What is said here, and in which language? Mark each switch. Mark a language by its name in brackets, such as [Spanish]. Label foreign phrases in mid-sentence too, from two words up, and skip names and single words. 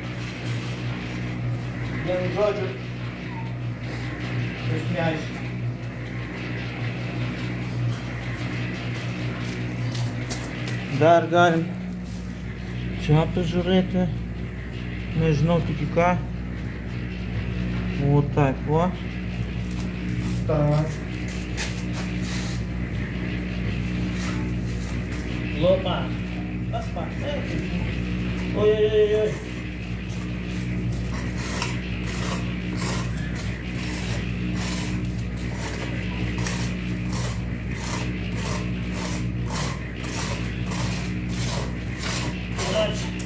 [Lithuanian] Vienu žodžiu, jūs neaiškiai. Dar galim čia pažiūrėti. Nežinau tik į ką. [Russian] Вот так вот. Так. Лопа. Опа. Ой-ой-ой-ой. Короче.